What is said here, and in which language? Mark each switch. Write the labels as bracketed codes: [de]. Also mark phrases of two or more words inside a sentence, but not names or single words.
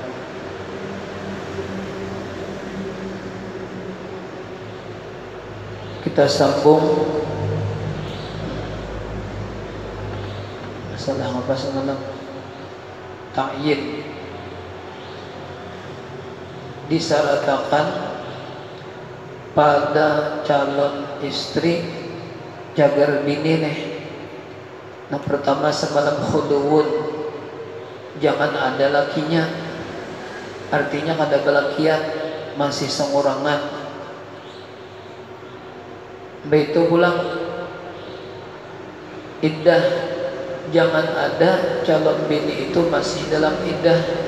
[id] Kita sambung masalah apa semalam? Ta'yin. Disyaratkan pada calon istri [bjn] jagar bini nih. [id] Yang pertama semalam khuduwun, jangan ada lakinya. [bjn] Artinya kada belakian, masih sengurangan. [id] Begitu pulang iddah, jangan ada calon bini itu masih dalam iddah.